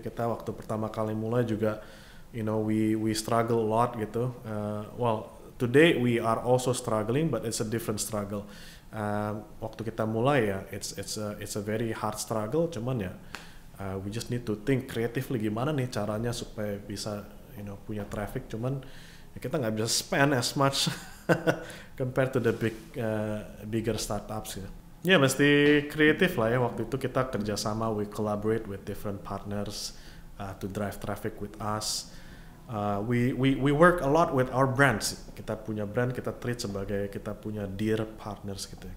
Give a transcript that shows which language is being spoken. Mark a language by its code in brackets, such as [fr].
[id] Kita waktu pertama kali mulai juga [en] we struggle a lot [id] gitu. [en] Well, today we are also struggling, but it's a different struggle. [id] Waktu kita mulai ya [en] it's a very hard struggle, [id] cuman ya [en] we just need to think creatively [id] gimana nih caranya supaya bisa punya traffic. Cuman kita nggak bisa [en] spend as much compared to the bigger startups ya. [id] Ya mesti kreatif lah ya. Waktu itu kita kerjasama, [en] we collaborate with different partners to drive traffic with us. We work a lot with our brands. [id] Kita punya brand, kita treat sebagai kita punya [en] dear partners [id] gitu ya.